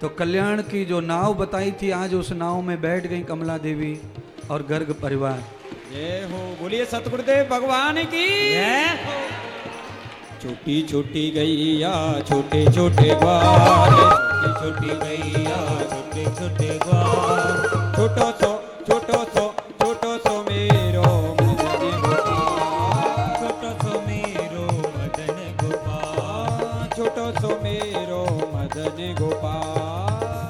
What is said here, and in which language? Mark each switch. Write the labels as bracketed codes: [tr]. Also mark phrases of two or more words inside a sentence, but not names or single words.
[hi] तो कल्याण की जो नाव बताई थी, आज उस नाव में बैठ गई कमला देवी और गर्ग परिवार। जय हो, बोलिए सतगुरुदेव भगवान की जय हो। छोटी छोटी गैया छोटे छोटे ग्वाल, छोटी छोटी गैया छोटे छोटे ग्वाल, [bra] छोटो सो मेरो मदन गोपाल, छोटो सो मेरो मदन गोपाल, छोटो सो मेरो मदन गोपाल,